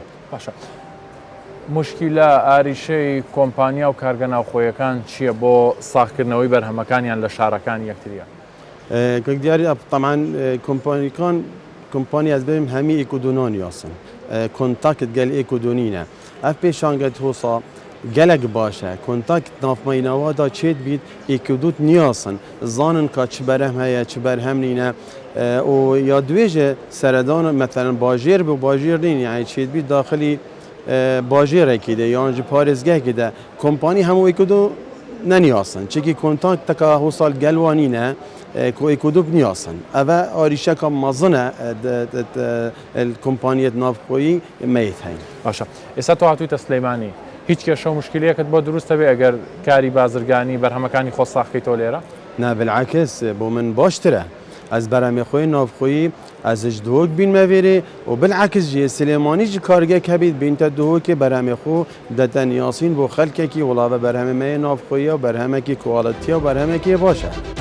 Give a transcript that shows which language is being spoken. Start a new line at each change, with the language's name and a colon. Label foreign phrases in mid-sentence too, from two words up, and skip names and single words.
Central Kurdish: باشە مشکیلە ئاریشەی کۆمپانیا و کارگە ناوخۆیەکان چییە بۆ ساختکردنەوەی بەرهەمەکانیان لە شارەکان یەکتریە؟
Kurdish: کەک دیاری طبعاً کۆمپانی ئەس بێم هەمی ئێکودۆنان یاسن کۆنتاکت گەل ئێکودۆنینە ئەف پێشانگەت هۆسا gelek baş e kontak navmayînava da çêt bît êkudût niyasin zanin ka çi berhem heye çi berhem nîne û ya dibêje seredana mesela bajêr bi bajêr nîn yani çêt bît daxilî bajêrekî de yan ji parêzgehekê de kompanî hemû êkudû neniyasin çekî kontak teka hosal gelwanîne ku êkudû niyasin ev arîşeka mezin e kompaniyet navxweyî meyit heyn. Başa. Êsa tu hatûyî te Silêmanî.
Central Kurdish: هیچ کێشە و مشکلەیەکت بۆ دروستە بێ ئەگەر کاری بازرگانی بەرهەمەکانی خۆ ساختیتەوە لێرە؟
Kurdish: نا بالعکس بۆ من باشترە ئەس بەرهەمێ خۆی ناوخۆیی ئەزش دۆک بینمە وێرێ و بالعکس جێ سلێمانیش کارگەک هەبیت بینتە دۆکێ بەرهەمێ خۆ دەتەن یاسین بۆ خەلکێکی وڵاوە بەرهەمەمەیە ناوخۆیە و بەرهەمێکی کوواڵەتیە و بەرهەمێکی باشە.